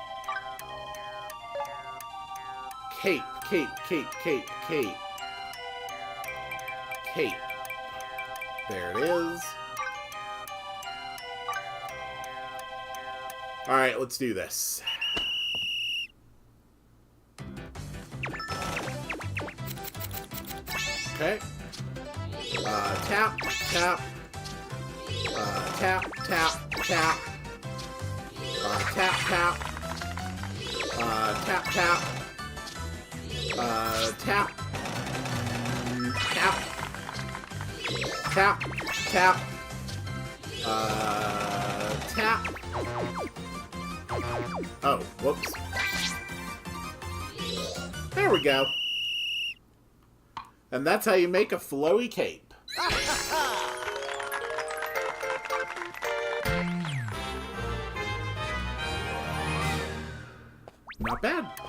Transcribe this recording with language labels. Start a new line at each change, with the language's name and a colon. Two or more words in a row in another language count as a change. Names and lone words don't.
English: Cape, cape, cape, cape, cape. Cape. There it is. Alright, let's do this. Okay. Tap, tap. Tap, tap, tap. Tap, tap. Tap, tap. Tap. Tap. Tap, tap. Tap. Oh, whoops. There we go. And that's how you make a flowy cape. Not bad.